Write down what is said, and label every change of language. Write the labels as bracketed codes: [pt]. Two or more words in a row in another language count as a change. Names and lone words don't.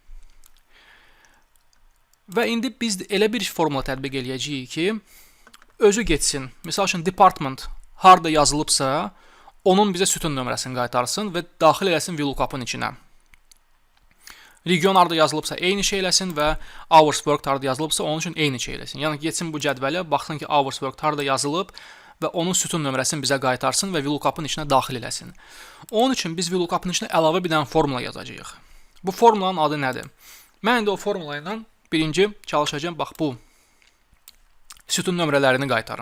[az] Və indi biz elə bir formula tətbiq eləyəcəyik ki, özü getsin. Məsəl üçün, department harda yazılıbsa, onun bizə sütun nömrəsini qaytarsın və daxil eləsin VLOOKUP-ın içinə. Region harda yazılıbsa eyni şey eləsin və [en] hours worked [az] harda yazılıbsa onun üçün eyni şey eləsin. Yəni getsin bu cədvələ, baxsın ki, [en] hours worked [az] harda yazılıb və onun sütun nömrəsini bizə qaytarsın və VLOOKUP-ın içinə daxil eləsin. Onun üçün biz VLOOKUP-ın içinə əlavə bir dənə formula yazacağıq. Bu formulanın adı nədir? Mən indi o formula ilə birinci çalışacağım, bax bu sütun nömrələrini qaytarım.